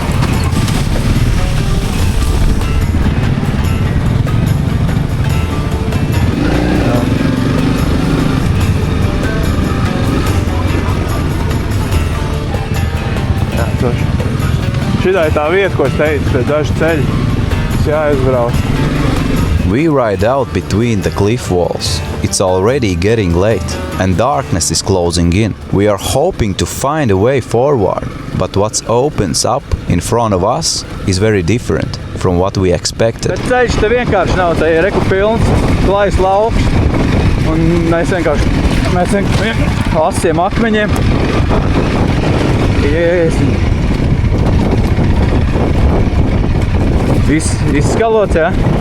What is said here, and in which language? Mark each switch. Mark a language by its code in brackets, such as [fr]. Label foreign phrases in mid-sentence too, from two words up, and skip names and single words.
[lv] Šitā ir tā vieta, ko es teicu, pēc daži ceļi, kas jāizbrauc. [en] We ride out between the cliff walls. It's already getting late and darkness is closing in. We are hoping to find a way forward, but what opens up in front of us is very different from what we expected. [lv] Bet ceļš te vienkārši nav, te ir reku pilns, klais lauks, un mēs vienkārši asiem akmeņiem. Jēsim. Izskalots, jā?